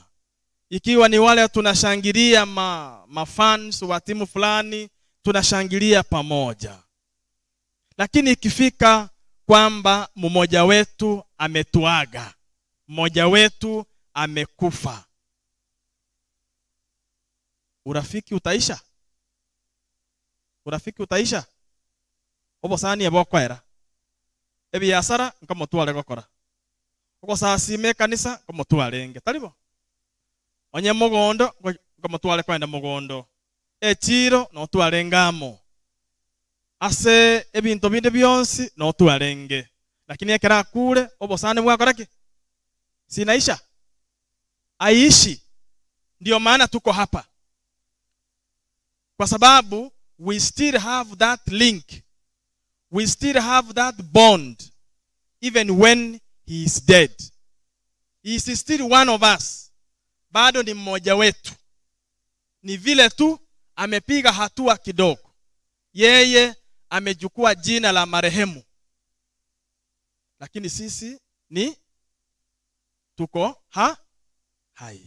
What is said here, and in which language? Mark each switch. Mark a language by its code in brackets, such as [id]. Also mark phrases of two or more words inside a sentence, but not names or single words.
[sw] Ikiwa ni wale tunashangilia mafans wa timu fulani, tunashangilia pamoja. Lakini ikifika kwamba mmoja wetu ametuaga, mmoja wetu amekufa, urafiki utaisha? Urafiki utaisha? [guz] Obo sani ya bokwera. Ebi yasara nkamo tuwale gokora. Oko sasime kanisa nkamo tuwalenge. Talibo? Onye mugondo nkamo tuwale kwenda mugondo. Echiro no tuwalengamo. Ase ebintu binde byonsi no tuwalenge. Lakini ekera kule obo sani mwakoraki? [sw] Sinaisha? Aishi. Ndio maana tuko hapa. Kwa sababu [en] we still have that link. We still have that bond. Even when he is dead. He is still one of us. [sw] Bado ni mmoja wetu. Ni vile tu amepiga hatua kidogo. Yeye amechukua jina la marehemu. Lakini sisi ni tuko hai.